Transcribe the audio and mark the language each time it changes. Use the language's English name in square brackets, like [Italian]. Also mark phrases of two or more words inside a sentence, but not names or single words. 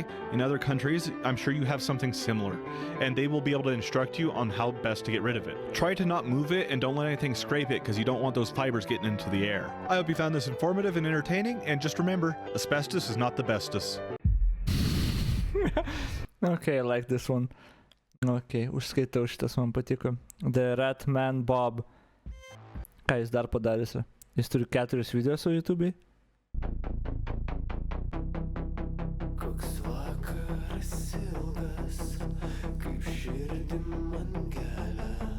[English] In other countries, I'm sure you have something similar, and they will be able to instruct you on how best to get rid of it. Try to not move it and don't let anything scrape it, because you don't want those fibers getting into the air. I hope you found this informative and entertaining, and just remember, asbestos is not the bestest. Okay, I like this one. [Lithuanian] Okay, užskaitau, šitas man patiko. The Rat Man Bob. Ką jis dar padarys? Jis turi 4 videos su YouTube. Koks vakaras ilgas, kaip širdį man gelia.